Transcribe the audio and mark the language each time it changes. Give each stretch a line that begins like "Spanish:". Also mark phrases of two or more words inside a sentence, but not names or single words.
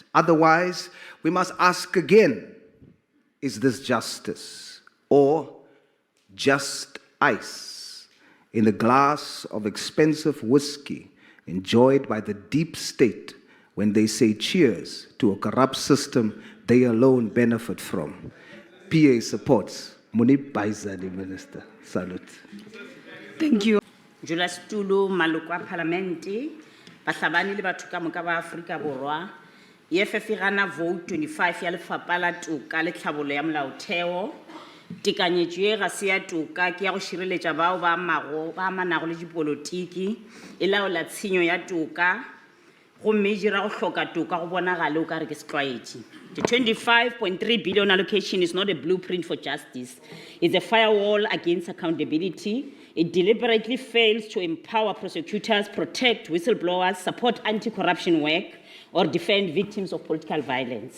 English: Otherwise, we must ask again, is this justice or just ice in a glass of expensive whiskey enjoyed by the deep state when they say cheers to a corrupt system they alone benefit from? PA supports. Munib Baizani, Minister. Salute. Thank you.
Northern Sotho: Julas Tulu, Malukwa Parlamenti, Bahlabani le batho ka moka ba Afrika Borwa, EFF gana vote 25 ya lefapha la toka le tlhabolo ya molaotheo. Tekanyetso e ga se ya toka ke ya go šireletša bao ba amanago le dipolotiki e laola tshenyo ya toka gomme e dira go hloka toka go bonagale o ka re ke setlwaedi.
English: The 25.3 billion allocation is not a blueprint for justice. It's a firewall against accountability. It deliberately fails to empower prosecutors, protect whistleblowers, support anti-corruption work, or defend victims of political violence.